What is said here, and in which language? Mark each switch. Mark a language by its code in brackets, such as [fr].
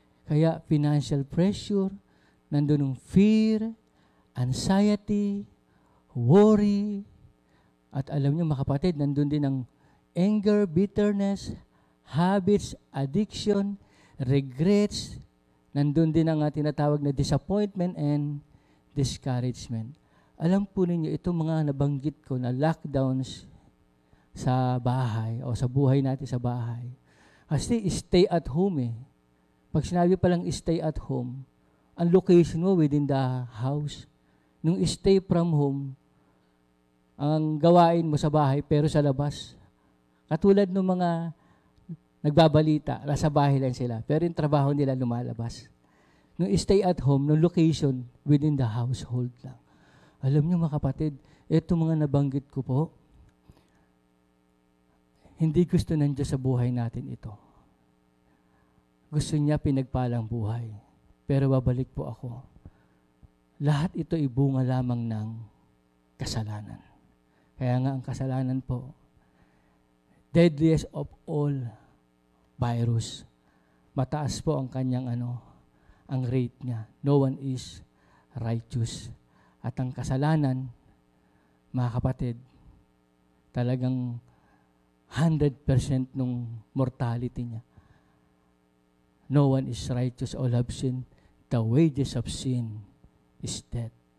[tl] Kaya financial pressure, nandun ng fear, anxiety, worry, at alam niyo mga kapatid, nandun din ang anger, bitterness, habits, addiction, regrets, nandun din ang tinatawag na disappointment and discouragement. Alam po ninyo, itong mga nabanggit ko na lockdowns sa bahay o sa buhay natin sa bahay. Kasi stay at home eh. Pag sinabi palang [en] stay at home, [tl] ang location mo within the house. Nung [en] stay from home, [tl] ang gawain mo sa bahay pero sa labas. Katulad ng mga nagbabalita, nasa bahay lang sila, pero yung trabaho nila lumalabas. Nung [en] stay at home, [tl] nung location within the household lang. Alam niyo mga kapatid, ito mga nabanggit ko po, hindi gusto ng Diyos sa buhay natin ito. Gusto niya pinagpalang buhay. Pero babalik po ako. Lahat ito ay bunga lamang ng kasalanan. Kaya nga ang kasalanan po, [en] deadliest of all virus. [tl] Mataas po ang kanyang ang rate niya. [en] No one is righteous. [tl] At ang kasalanan, mga kapatid, talagang 100% nung mortality niya. [en] No one is righteous, all have sinned. The wages of sin is death.